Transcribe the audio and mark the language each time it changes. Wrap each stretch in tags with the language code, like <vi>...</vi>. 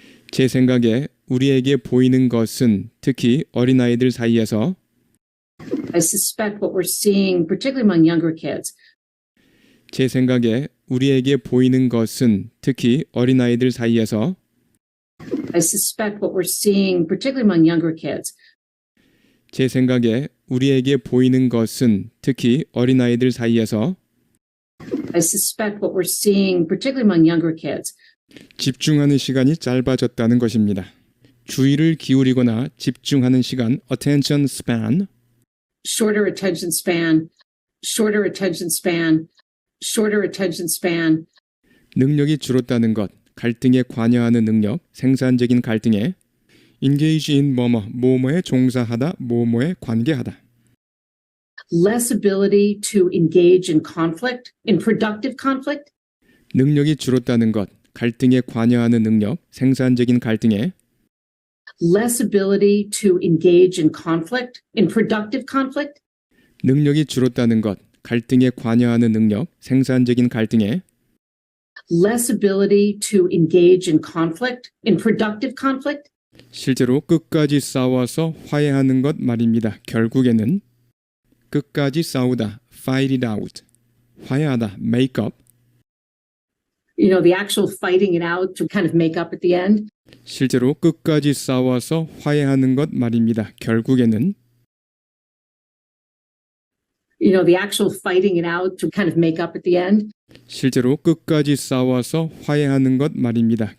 <ko>제 생각에 우리에게 보이는 것은 특히 어린아이들 사이에서</ko> <en>I suspect what we're seeing, particularly among younger kids,</en> <ko>제 생각에 우리에게 보이는 것은 특히 어린아이들 사이에서</ko> <en>I suspect what we're seeing, particularly among younger kids,</en> <ko>제 생각에 우리에게 보이는 것은 특히 어린아이들 사이에서</ko> <en>I suspect what we're seeing, particularly among younger kids,</en> <ko>집중하는 시간이 짧아졌다는 것입니다. 주의를 기울이거나 집중하는 시간</ko> <en>attention span shorter attention span, shorter attention span, shorter attention span,</en> <ko>능력이 줄었다는 것 갈등에 관여하는 능력 생산적인 갈등에</ko> <en>engage in</en> <ko>뭐뭐에 종사하다 뭐뭐에 관계하다</ko> <en>less ability to engage in conflict, in productive conflict,</en> <ko>능력이 줄었다는 것 갈등에 관여하는 능력 생산적인 갈등에</ko> <en>less ability to engage in conflict, in productive conflict,</en> <ko>능력이 줄었다는 것 갈등에 관여하는 능력 생산적인 갈등에</ko> <en>less ability to engage in conflict, in productive conflict,</en> <ko>실제로 끝까지 싸워서 화해하는 것 말입니다. 결국에는 끝까지 싸우다</ko> <en>fight it out</en> <ko>화해하다</ko> <en>make up the actual fighting it out to kind of make up at the end,</en> <ko>실제로 끝까지 싸워서 화해하는 것 말입니다. 결국에는</ko> <en>the actual fighting it out to kind of make up at the end,</en> <ko>실제로 끝까지 싸워서 화해하는 것 말입니다.</ko>